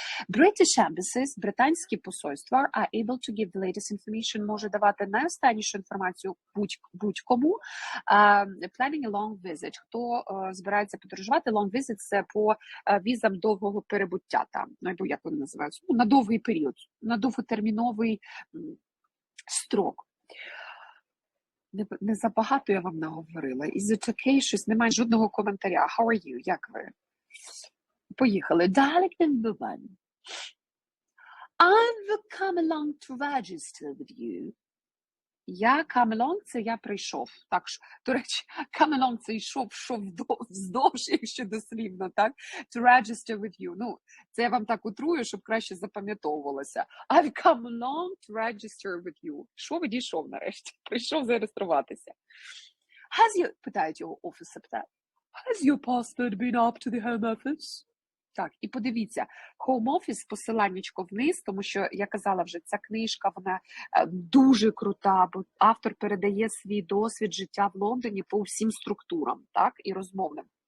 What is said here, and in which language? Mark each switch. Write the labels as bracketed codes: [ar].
[en] British embassies, [uk] британські посольства, [en] are able to give the latest information, [uk] може давати найостаннішу інформацію будь-кому. [en] Planning a long visit, [uk] хто збирається подорожувати, long visit – це по візам довгого перебуття там, або як вони називаються, на довгий період, на довготерміновий строк. Не забагато я вам наговорила. [en] Is it okay? [uk] Щось немає жодного коментаря. How are you? Як ви? Поїхали. Dialect number 1. [en] I've come along to register with you. [uk] Я come along – це я прийшов. Так, до речі, come along – це йшов вздовж, якщо дослівно, так? [en] To register with you. [uk] Ну, це я вам так утрую, щоб краще запам'ятовувалося. [en] I've come along to register with you. [uk] Що відійшов нарешті? Прийшов зареєструватися. Питають його офіса, [en] Has your passport been up to the home office? [uk] Так, і подивіться, Home Office, посиланнячко вниз, тому що, я казала вже, ця книжка, вона дуже крута, бо автор передає свій досвід життя в Лондоні по всім структурам, так, і розмовним.